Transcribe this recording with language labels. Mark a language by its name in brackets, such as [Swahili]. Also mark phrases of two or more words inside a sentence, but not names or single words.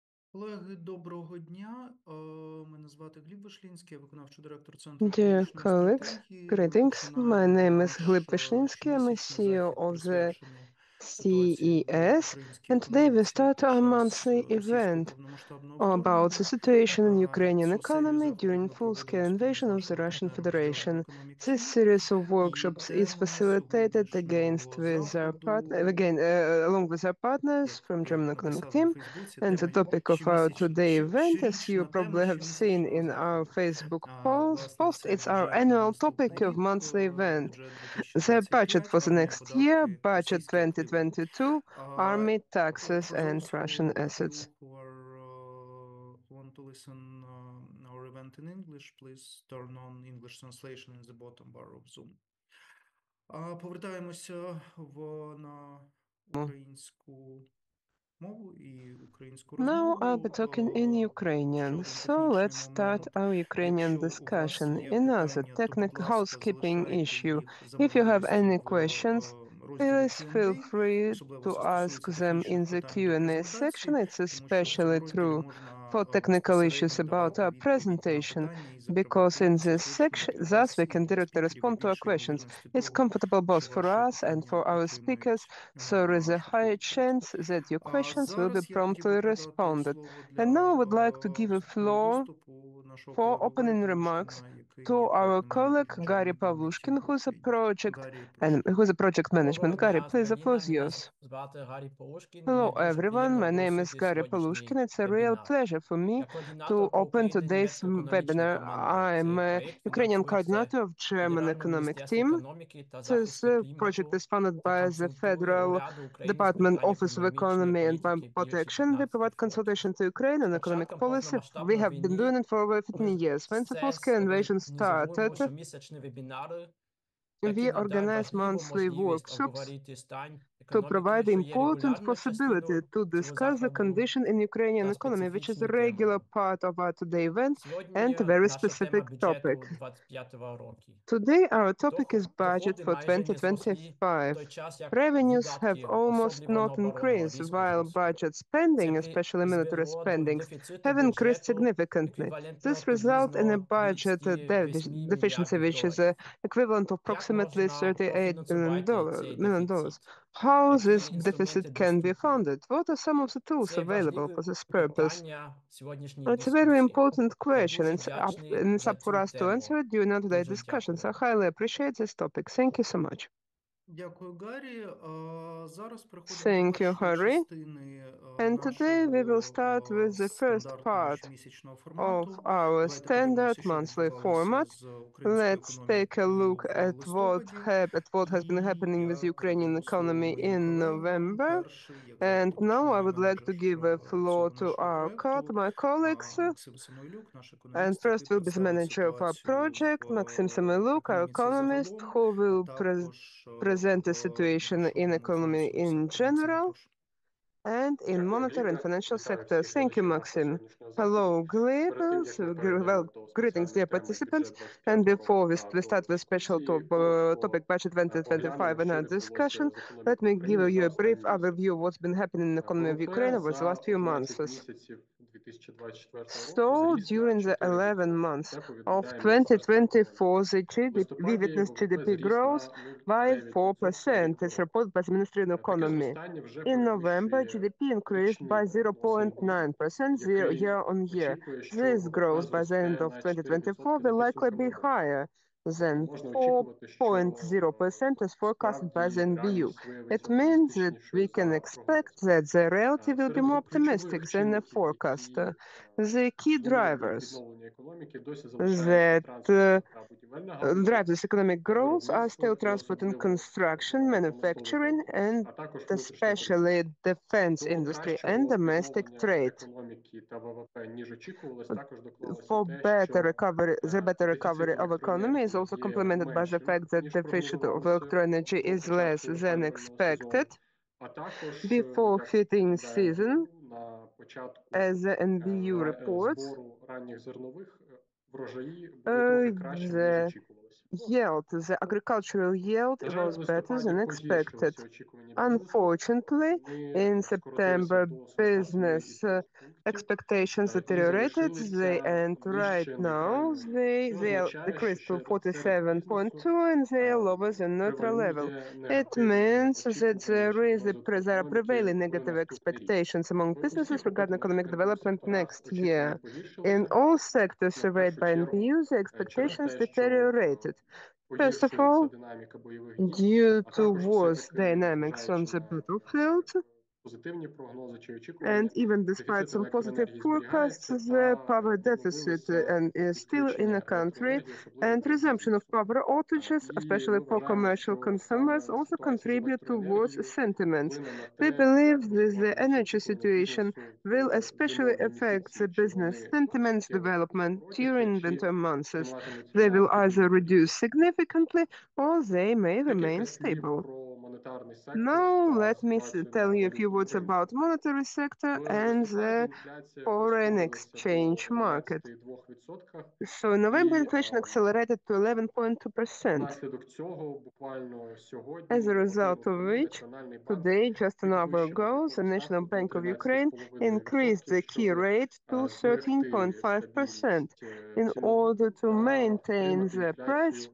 [Ukrainian] Колеги, доброго дня. Мене звати Hlib Vyshlinsky, я виконавчий директор Центру [English] Dear [Ukrainian] економічної [English] colleagues, [Ukrainian] стратегії. Ми [English] greetings. My [Ukrainian] починаємо [English] name is Hlib [Ukrainian] наш [English] Vyshlinsky. I'm a [Ukrainian] щомісячний [English] CEO [Ukrainian] захід, [English] of the [Ukrainian] присвячений ситуації в [English] CES, [Ukrainian] українській [English] and today we [Ukrainian] економіці [English] start [Ukrainian] під [English] our [Ukrainian] час [English] monthly [Ukrainian] російського [English] event [Ukrainian] повномасштабного [English] about the [Ukrainian] вторгнення. [English] situation in Ukrainian [Ukrainian] Цю серію [English] economy [Ukrainian] заходів [English] during [Ukrainian] ми проводимо [English] full-scale [Ukrainian] спільно з [English] invasion of the [Ukrainian] нашим [English] Russian [Ukrainian] партнером з Europe [English] Federation. [Ukrainian] Economic [English] This [Ukrainian] Team. [English] series of [Ukrainian] І [English] workshops is [Ukrainian] темою [English] facilitated [Ukrainian] сьогоднішнього заходу, [English] along with our partners [Ukrainian] як [English] from [Ukrainian] я [English] German Economic [Ukrainian] написав на [English] Team. [Ukrainian] Фейсбуці, [English] And the [Ukrainian] тема [English] topic of our today event, as you [Ukrainian] щорічна тема [English] probably have seen [Ukrainian] щомісячного [English] in our [Ukrainian] заходу. [English] Facebook [Ukrainian] Власне, [English] post, [Ukrainian] це [English] it's our [Ukrainian] бюджет на [English] annual [Ukrainian] наступний [English] topic of [Ukrainian] рік, [English] monthly event. [Ukrainian] бюджет [English] The budget [Ukrainian] 2025, [English] for the [Ukrainian] армія, [English] next year, [Ukrainian] податки, [English] budget [Ukrainian] російські активи. [English] 2022, army, taxes, For and those Russian of you assets. who want to listen our event in English, please turn on English translation in the bottom bar of Zoom. [Ukrainian] Повертаємося на українську мову і українську [English] Now I'll be [Ukrainian] розмову. [English] talking in [Ukrainian] Ще [English] Ukrainian. [Ukrainian] один [English] So [Ukrainian] технічний [English] let's start [Ukrainian] момент. [English] our Ukrainian [Ukrainian] Якщо у вас [English] discussion. [Ukrainian] є [English] Another [Ukrainian] питання, то, будь [English] technical [Ukrainian] ласка, [English] housekeeping [Ukrainian] залишайте [English] issue. [Ukrainian] їх за [English] If you have [Ukrainian] можливості [English] any [Ukrainian] в [English] questions, [Ukrainian] розділі [English] please feel [Ukrainian] Q&A, [English] free [Ukrainian] особливо [English] to [Ukrainian] це [English] ask [Ukrainian] стосується [English] them in [Ukrainian] технічних [English] the [Ukrainian] питань до [English] Q&A section. [Ukrainian] презентації, [English] It's [Ukrainian] тому що в цьому [English] especially [Ukrainian] розділі [English] true [Ukrainian] можна [English] for technical issues [Ukrainian] безпосередньо [English] about [Ukrainian] давати [English] our [Ukrainian] відповідь на [English] presentation, [Ukrainian] питання і [English] because [Ukrainian] закривати [English] in [Ukrainian] ці [English] this [Ukrainian] уточнення [English] section, [Ukrainian] для [English] thus [Ukrainian] вас [English] we [Ukrainian] і [English] can [Ukrainian] для [English] directly [Ukrainian] спікерів є [English] respond to our [Ukrainian] більше [English] questions. [Ukrainian] ймовірності [English] It's [Ukrainian] того, [English] comfortable both [Ukrainian] що [English] for [Ukrainian] ваші [English] us and [Ukrainian] питання [English] for our speakers, [Ukrainian] отримають [English] so there is a [Ukrainian] швидку [English] high [Ukrainian] відповідь. [English] chance that your questions will be [Ukrainian] Зараз я хотів би [English] promptly [Ukrainian] передати [English] responded. [Ukrainian] слово [English] And now I [Ukrainian] для [English] would like to give a [Ukrainian] вступного [English] floor [Ukrainian] виступу нашого [English] for [Ukrainian] колегу Гарі [English] opening remarks [Ukrainian] Полушкіна, який [English] to [Ukrainian] є [English] our [Ukrainian] проектним [English] colleague [Ukrainian] менеджером [English] Garry [Ukrainian] German Economic Team [English] Poluschkin, [Ukrainian] по Україні. Гарі, прошу. [English] who's a project [Ukrainian] Доброго [English] management. Garry, [Ukrainian] дня з [English] please, the floor [Ukrainian] Берліна. [English] is [Ukrainian] Мене [English] yours. [Ukrainian] звати Гаррі Полушкін. [English] Hello, [Ukrainian] Мені дуже [English] everyone. [Ukrainian] приємно [English] My name is [Ukrainian] оголосити [English] Garry Poluschkin. [Ukrainian] сьогоднішній [English] It's a real [Ukrainian] вебінар. [English] pleasure for me [Ukrainian] Я [English] to [Ukrainian] координатор по [English] open [Ukrainian] Україні [English] today's [Ukrainian] німецько-економічної [English] webinar. [Ukrainian] команди. [English] I'm [Ukrainian] Цей [English] a [Ukrainian] проєкт [English] Ukrainian [Ukrainian] фінансується [English] coordinator of German [Ukrainian] Федеральним [English] Economic [Ukrainian] міністерством [English] Team. [Ukrainian] економіки та [English] This [Ukrainian] захисту [English] project [Ukrainian] клімату [English] is funded [Ukrainian] та [English] by the [Ukrainian] консультує [English] Federal [Ukrainian] уряду України з [English] Department [Ukrainian] питань [English] Office of [Ukrainian] економічної [English] Economy and [Ukrainian] політики перші [English] Protection. We [Ukrainian] 15 [English] provide [Ukrainian] років. [English] consultation to Ukraine [Ukrainian] З [English] on economic [Ukrainian] початком [English] policy. We [Ukrainian] повномасштабної [English] have been doing [Ukrainian] війни [English] it for over [Ukrainian] ми [English] 15 years. When the [Ukrainian] СЕС [English] full-scale invasion [Ukrainian] організовуємо [English] started, [Ukrainian] щомісячні вебінари, які [English] we [Ukrainian] надають [English] organized [Ukrainian] важливу [English] monthly [Ukrainian] можливість [English] workshops [Ukrainian] обговорити стан [English] to [Ukrainian] економіки, [English] provide the [Ukrainian] що є [English] important [Ukrainian] регулярною [English] possibility [Ukrainian] частиною [English] to [Ukrainian] цього [English] discuss the [Ukrainian] заходу [English] condition in Ukrainian [Ukrainian] та [English] economy, which is a [Ukrainian] специфічною [English] regular [Ukrainian] темою. [English] part of our today event and [Ukrainian] Сьогодні [English] a very [Ukrainian] наша тема [English] specific topic. [Ukrainian] бюджету 25-го року. [English] Today, our topic is budget [Ukrainian] Доходи [English] for [Ukrainian] майже не зросли, в [English] 2025. [Ukrainian] той час як [English] Revenues have [Ukrainian] видатки, [English] almost [Ukrainian] особливо на [English] not [Ukrainian] оборону, [English] increased, [Ukrainian] різко [English] while [Ukrainian] зросли. [English] budget [Ukrainian] Це [English] spending, especially military [Ukrainian] призвело до [English] spendings, [Ukrainian] дефіциту [English] have increased [Ukrainian] бюджету [English] significantly. [Ukrainian] еквівалентного [English] This results in a [Ukrainian] приблизно [English] budget [Ukrainian] 38 [English] deficiency, [Ukrainian] мільярдів [English] which is [Ukrainian] доларів. [English] equivalent of [Ukrainian] Як [English] approximately [Ukrainian] можна профінансувати цей [English] $38 million. [Ukrainian] дефіцит? [English] How [Ukrainian] Які [English] this deficit [Ukrainian] інструменти [English] can be [Ukrainian] доступні? [English] funded? What are some of the tools [Ukrainian] Це [English] available [Ukrainian] важливе [English] for this purpose? [Ukrainian] питання сьогоднішньої [English] It's a very [Ukrainian] дискусії. [English] important [Ukrainian] Я [English] question, [Ukrainian] дуже [English] and [Ukrainian] вдячний [English] it's [Ukrainian] за [English] up for [Ukrainian] цю [English] us to [Ukrainian] тему. [English] answer it during our today [Ukrainian] Дуже [English] discussions. I [Ukrainian] дякую. [English] highly appreciate this topic. Thank you so much. [Ukrainian] Дякую, Гаррі. Зараз переходимо до [English] Thank you, [Ukrainian] першої [English] Harry. [Ukrainian] частини [English] And today we will start with [Ukrainian] нашого [English] the first [Ukrainian] стандартного [English] part [Ukrainian] щомісячного [English] of [Ukrainian] формату. [English] our [Ukrainian] Давайте [English] standard [Ukrainian] подивимося, що [English] monthly [Ukrainian] відбувалося [English] format. [Ukrainian] з українською [English] Let's take a [Ukrainian] економікою [English] look [Ukrainian] в [English] at [Ukrainian] листопаді. [English] what has been [Ukrainian] І [English] happening with [Ukrainian] я [English] Ukrainian [Ukrainian] передаю слово [English] economy [Ukrainian] моїм [English] in [Ukrainian] колегам. [English] November. [Ukrainian] Перший, як [English] And [Ukrainian] завжди, [English] now I [Ukrainian] починає [English] would like [Ukrainian] менеджер [English] to give a floor [Ukrainian] цього [English] to [Ukrainian] нашого проекту [English] my colleagues. [Ukrainian] Максим Самойлюк, наш [English] And [Ukrainian] економіст, який [English] first will be the [Ukrainian] представить [English] manager of our [Ukrainian] ситуацію [English] project, Maksym [Ukrainian] в [English] Samoiliuk, our [Ukrainian] економіці [English] economist, [Ukrainian] загалом, [English] who [Ukrainian] а [English] will [Ukrainian] також [English] present the [Ukrainian] в [English] situation in [Ukrainian] нашому [English] economy [Ukrainian] фінансовому [English] in [Ukrainian] секторі. Максиме, [English] general [Ukrainian] прошу. [English] and in [Ukrainian] Дякую, [English] monetary and [Ukrainian] Глібе. [English] financial [Ukrainian] Вітаю [English] sector. [Ukrainian] всіх [English] Thank you, [Ukrainian] глядачів нашого [English] Maxim. [Ukrainian] сьогоднішнього заходу. [English] Hello, Gleb. [Ukrainian] Перед тим, як ми перейдемо до [English] Greetings, dear [Ukrainian] спеціальної теми [English] participants. [Ukrainian] бюджет [English] And [Ukrainian] 25-го [English] before [Ukrainian] року [English] we, [Ukrainian] та [English] we [Ukrainian] до [English] start with special [Ukrainian] дискусії, [English] topic [Ukrainian] коротко [English] budget 2025 [Ukrainian] поглянемо, [English] and [Ukrainian] що [English] our discussion, [Ukrainian] відбулося з [English] let [Ukrainian] економікою [English] me give [Ukrainian] України за [English] you a brief [Ukrainian] останній [English] overview [Ukrainian] місяць. [English] of what's been happening in the economy of Ukraine [Ukrainian] ВВП [English] over the [Ukrainian] за [English] last few [Ukrainian] 11 [English] months. [Ukrainian] місяців 2024 року [English] So, [Ukrainian] зріс на [English] during the 11 [Ukrainian] 4%. [English] months [Ukrainian] Це [English] of [Ukrainian] повідомляє Міністерство економіки. [English] 2024, the [Ukrainian] В [English] GDP, we [Ukrainian] листопаді [English] witnessed [Ukrainian] ВВП [English] GDP [Ukrainian] зріс [English] growth [Ukrainian] на [English] by [Ukrainian] 0,9% рік [English] 4%. [Ukrainian] до [English] It's [Ukrainian] року. [English] reported by the Ministry of [Ukrainian] Таке [English] Economy. [Ukrainian] зростання вже [English] In November, [Ukrainian] перевищує [English] GDP increased [Ukrainian] річний [English] by [Ukrainian] прогноз НБУ, [English] 0.9% [Ukrainian] який [English] year on year. [Ukrainian] очікує, що [English] This [Ukrainian] ВВП [English] growth by the end [Ukrainian] зросте [English] of [Ukrainian] на [English] 2024 [Ukrainian] 4% за [English] will likely be [Ukrainian] підсумками року. [English] higher [Ukrainian] Тобто [English] than [Ukrainian] можна очікувати, що [English] 4.0% as forecasted by the [Ukrainian] справді [English] NBU. [Ukrainian] реальність виявиться [English] It means that we [Ukrainian] оптимістичнішою [English] can [Ukrainian] за [English] expect [Ukrainian] прогнозом. [English] that the reality will be [Ukrainian] Серед [English] more optimistic [Ukrainian] ключових [English] than the [Ukrainian] чинників, [English] forecast. [Ukrainian] які [English] The key [Ukrainian] стимулюють [English] drivers [Ukrainian] відновлення економіки, досі залишаються [English] that [Ukrainian] транспортна та будівельна галузі, [English] drive this economic growth are still [Ukrainian] виробництво і [English] transport and [Ukrainian] особливо [English] construction, [Ukrainian] промисловий [English] manufacturing, [Ukrainian] комплекс, [English] and [Ukrainian] а також внутрішня торгівля. [English] especially defense [Ukrainian] До [English] industry and [Ukrainian] кращого [English] domestic [Ukrainian] відновлення [English] trade. [Ukrainian] економіки та ВВП, ніж очікувалось, також доклалося [English] For [Ukrainian] те, [English] better [Ukrainian] що [English] recovery, the better recovery [Ukrainian] дефіцит [English] of economy is [Ukrainian] електроенергії [English] also [Ukrainian] є [English] complemented by the [Ukrainian] меншим, [English] fact that [Ukrainian] ніж [English] deficit of [Ukrainian] прогнозувалося [English] electroenergy [Ukrainian] до [English] is less [Ukrainian] початку [English] than [Ukrainian] опалювального [English] expected [Ukrainian] сезону. А також, [English] before [Ukrainian] як [English] fitting [Ukrainian] повідомляє [English] season, [Ukrainian] НБУ, на початку [English] as the NBU reports. [Ukrainian] збору ранніх зернових врожаї були трохи кращими, ніж [English] The [Ukrainian] очікувалося. [English] yield, the agricultural yield, [Ukrainian] На жаль, [English] was [Ukrainian] в [English] better than [Ukrainian] листопаді [English] expected. [Ukrainian] погіршилися очікувані бізнесу. [English] Unfortunately, [Ukrainian] Вони [English] in [Ukrainian] скоротилися [English] September, [Ukrainian] до [English] business [Ukrainian] 47,2 пунктів [English] expectations [Ukrainian] і [English] deteriorated, and [Ukrainian] залишилися [English] right [Ukrainian] нижче [English] now [Ukrainian] нейтрального рівня. [English] they, [Ukrainian] Це [English] they are [Ukrainian] означає, що [English] decreased to [Ukrainian] серед [English] 47.2 [Ukrainian] бізнесу [English] and they are lower than neutral level. [Ukrainian] превалює [English] It [Ukrainian] негативне [English] means that [Ukrainian] очікування щодо [English] there are [Ukrainian] розвитку [English] prevailing [Ukrainian] економіки в [English] negative [Ukrainian] наступний рік. [English] expectations among [Ukrainian] В [English] businesses [Ukrainian] усіх [English] regarding economic [Ukrainian] опитуваних НБУ [English] development [Ukrainian] секторах [English] next [Ukrainian] очікування [English] year. In [Ukrainian] погіршилися. [English] all sectors [Ukrainian] На [English] surveyed [Ukrainian] першу [English] by [Ukrainian] чергу [English] NBU, the [Ukrainian] через [English] expectations [Ukrainian] те, що [English] deteriorated. First of [Ukrainian] погіршується [English] all, [Ukrainian] динаміка бойових дій, [English] due [Ukrainian] а [English] to [Ukrainian] також [English] worse [Ukrainian] все-таки, [English] dynamics on [Ukrainian] незважаючи [English] the [Ukrainian] на [English] battlefield, [Ukrainian] позитивні прогнози чи [English] and [Ukrainian] очікування, [English] even despite [Ukrainian] дефіцит [English] some positive [Ukrainian] електроенергії [English] forecasts, [Ukrainian] зберігається [English] the [Ukrainian] та [English] power deficit [Ukrainian] поновилося [English] is still in [Ukrainian] відключення [English] the country, [Ukrainian] електроенергії, особливо [English] and [Ukrainian] для [English] resumption of [Ukrainian] бізнесу. [English] power outages, [Ukrainian] І [English] especially [Ukrainian] ми [English] for [Ukrainian] вважаємо, [English] commercial [Ukrainian] що [English] consumers, [Ukrainian] саме [English] also [Ukrainian] ситуація з [English] contribute towards [Ukrainian] електроенергією [English] sentiment. [Ukrainian] вплине на [English] We [Ukrainian] те, [English] believe [Ukrainian] як [English] that the [Ukrainian] розвиватиметься [English] energy [Ukrainian] очікування [English] situation [Ukrainian] бізнесу [English] will [Ukrainian] в [English] especially [Ukrainian] зимові [English] affect [Ukrainian] місяці. [English] the [Ukrainian] Чи [English] business [Ukrainian] вони [English] sentiment's [Ukrainian] суттєво [English] development [Ukrainian] обанкротяться, [English] during [Ukrainian] чи [English] winter months. [Ukrainian] триматимуть [English] They will [Ukrainian] марки [English] either [Ukrainian] минулого рівня. [English] reduce significantly or they may remain [Ukrainian] Декілька слів [English] stable. [Ukrainian] про монетарний сектор [English] Now, [Ukrainian] та [English] let me [Ukrainian] ситуацію [English] tell [Ukrainian] на [English] you a few [Ukrainian] валютному [English] words [Ukrainian] ринку. [English] about monetary sector [Ukrainian] В [English] and [Ukrainian] листопаді [English] the [Ukrainian] інфляція [English] foreign [Ukrainian] прискорилася до [English] exchange market. [Ukrainian] 11,2%, [English] So in November, [Ukrainian] і [English] inflation accelerated to 11.2%. [Ukrainian] внаслідок цього буквально [English] As [Ukrainian] сьогодні, [English] a result [Ukrainian] годину [English] of [Ukrainian] тому, [English] which, [Ukrainian] Національний банк [English] today, just an hour [Ukrainian] підвищив [English] ago, the [Ukrainian] облікову [English] National [Ukrainian] ставку до [English] Bank of Ukraine [Ukrainian] 13,5%, [English] increased the key [Ukrainian] щоб [English] rate to [Ukrainian] зберегти [English] 13.5% [Ukrainian] стабільність [English] in order [Ukrainian] цінову [English] to [Ukrainian] та [English] maintain [Ukrainian] втримати [English] the price [Ukrainian] інфляцію